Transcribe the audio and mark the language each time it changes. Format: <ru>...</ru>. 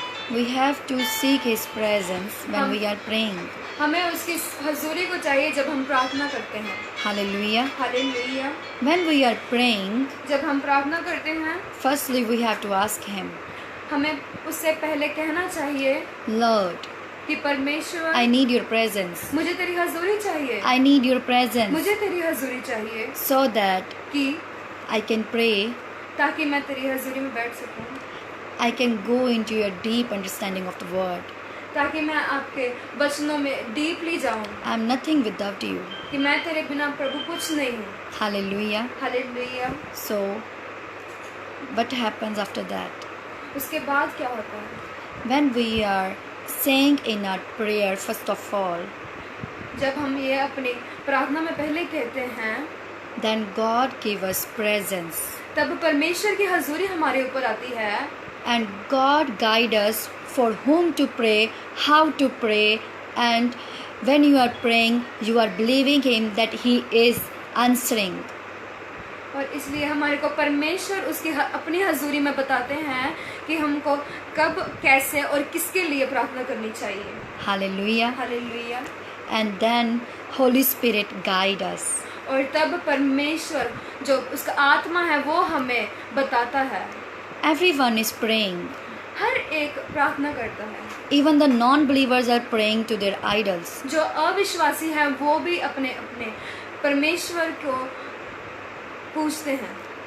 <en>We have to seek his presence when we are praying.</en> <hi>हमें उसकी हजूरी को चाहिए जब हम प्रार्थना करते हैं।</hi> <en>Hallelujah.</en> <hi>Hallelujah.</hi> <en>When we are praying,</en> <hi>जब हम प्रार्थना करते हैं,</hi> <en>firstly we have to ask him,</en> <hi>हमें उससे पहले कहना चाहिए</hi> <en>Lord,</en> <hi>कि परमेश्वर,</hi> <en>I need your presence.</en> <hi>मुझे तेरी हजूरी चाहिए।</hi> <en>I need your presence</en> <hi>मुझे तेरी हजूरी चाहिए</hi> <en>so that</en> <hi>कि</hi> <en>I can pray,</en> <hi>ताकि मैं तेरी हजूरी में बैठ सकूं,</hi> <en>I can go into your deep understanding of the word.</en> <hi>ताकि मैं आपके वचनों में डीपली जाऊं,</hi> <en>I am nothing without you.</en> <hi>कि मैं तेरे बिना प्रभु कुछ नहीं हूँ।</hi> <en>Hallelujah.</en> <hi>Hallelujah.</hi> <en>So what happens after that?</en> <hi>उसके बाद क्या होता है?</hi> <en>When we are saying in our prayer, first of all,</en> <hi>जब हम ये अपनी प्रार्थना में पहले कहते हैं,</hi> <en>then God give us presence</en> <hi>तब परमेश्वर की हजूरी हमारे ऊपर आती है</hi> <en>and God guide us for whom to pray, how to pray, and When you are praying, you are believing Him that He is answering.</en> <hi>और इसलिए हमारे को परमेश्वर उसकी अपनी हजूरी में बताते हैं कि हमको कब, कैसे और किसके लिए प्रार्थना करनी चाहिए.</hi> <en>Hallelujah.</en> <hi>Hallelujah.</hi> <en>And then Holy Spirit guide us.</en> <hi>और तब परमेश्वर जो उसका आत्मा है वो हमें बताता है.</hi> <en>Everyone is praying.</en> <hi>हर एक प्रार्थना करता है.</hi> <en>Even the non-believers are praying to their idols.</en> <hi>जो अविश्वासी हैं वो भी अपने अपने परमेश्वर को पूछते हैं.</hi>